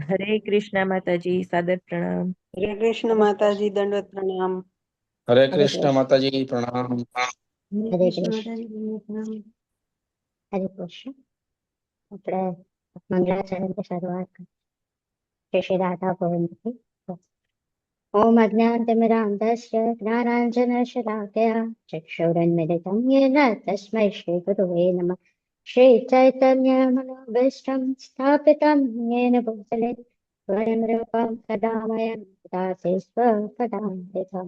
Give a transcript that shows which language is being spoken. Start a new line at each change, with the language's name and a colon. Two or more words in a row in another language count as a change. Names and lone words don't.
Gujarati: હરે કૃષ્ણ માતાજી, સાદર પ્રણામ. હરે કૃષ્ણ માતાજી, દંડવત પ્રણામ. હરે હરે કૃષ્ણ કૃષ્ણ. માતાજી, પ્રણામ. હરે કૃષ્ણ. હરે કૃષ્ણ. આપણે મંગળાચરણથી શરૂઆત કરીએ. જય શ્રી રાધા ગોવિંદજી.
Sanskrit: ओम अज्ञानतिमिरान्धस्य ज्ञानाञ्जनशलाकया चक्षुरुन्मिलितं येन तस्मै श्रीगुरुवे नमः। श्रीचैतन्यमनोभीष्टं स्थापितं येन भूतले स्वयं रूपं सदा मयं ददाति स्वपदान्तिकम्।